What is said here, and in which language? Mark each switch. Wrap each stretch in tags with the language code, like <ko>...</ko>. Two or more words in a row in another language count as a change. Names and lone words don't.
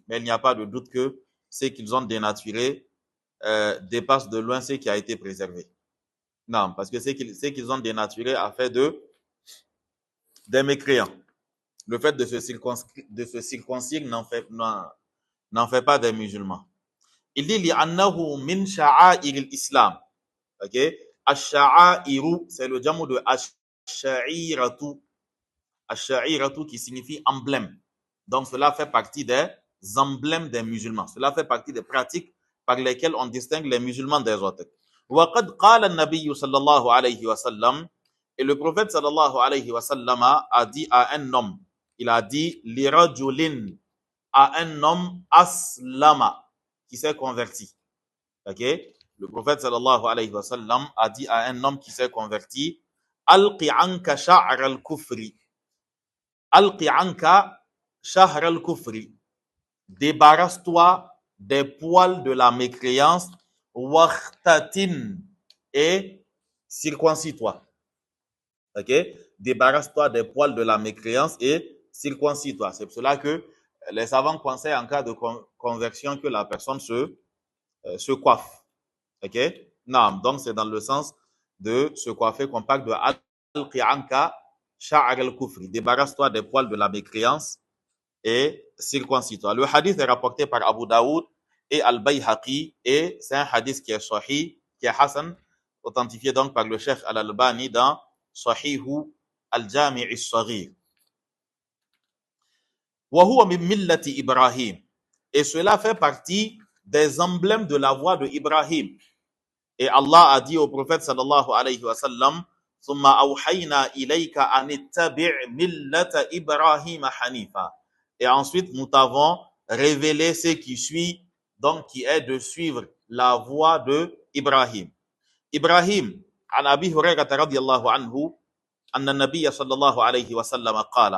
<fr>Mais il n'y a pas de doute que ce qu'ils ont dénaturé dépasse de loin ce qui a été préservé. Non, parce que ce qu'ils ont dénaturé a fait des mécréants. Le fait de se circoncire n'en fait pas des musulmans. Il dit</fr> <ar>لأنه من شعائر الإسلام.</ar> <fr>OK?</fr> <ar>Ash-sha'airu,</ar> <fr>c'est le jamu de ash-sha'iratu. Ash-sha'iratu qui signifie emblème. Donc cela fait partie des emblèmes des musulmans. Cela fait partie des pratiques par lesquelles on distingue les musulmans des autres.</fr> <ar>وقد قال النبي صلى الله عليه وسلم,</ar> <fr>et le prophète</fr> <ar>صلى الله عليه وسلم</ar> <fr>a dit à un homme, il a dit lirajulin, à un homme aslama, qui s'est converti. Ok? Le prophète</fr> <ar>صلى الله عليه وسلم</ar> <fr>a dit à un homme qui s'est converti,</fr> <ar>ألق عنك شعر الكفر. ألق عنك شعر الكفر.</ar> <fr>Débarrasse-toi des poils de la mécréance, waqtatin, et circoncis-toi. Ok? Débarrasse-toi des poils de la mécréance et circoncis-toi. C'est pour cela que les savants conseillent en cas de conversion que la personne se coiffe. Ok? Non, donc c'est dans le sens de se coiffer qu'on parle de</fr> <ar>ألق عنك شعر الكفر.</ar> <fr>Débarrasse-toi des poils de la mécréance et circoncis-toi. Le hadith est rapporté par Abu Daoud et Al-Bayhaqi, et c'est un hadith qui est sahih, qui est hasan, authentifié donc par le Cheikh Al-Albani dans Sahihu Al-Jami' Al-Saghir.</fr> <ar>وهو من ملة إبراهيم.</ar> <fr>Et cela fait partie des emblèmes de la voie de Ibrahim. Et Allah a dit au prophète</fr> <ar>صلى الله عليه وسلم, ثم أوحينا إليك أن اتبع ملة إبراهيم حنيفا.</ar> <fr>Et ensuite nous t'avons révélé ce qui suit, donc qui est de suivre la voie de Ibrahim.</fr> <ar>إبراهيم، عن أبي هريرة رضي الله عنه، أن النبي صلى الله عليه وسلم قال.</ar>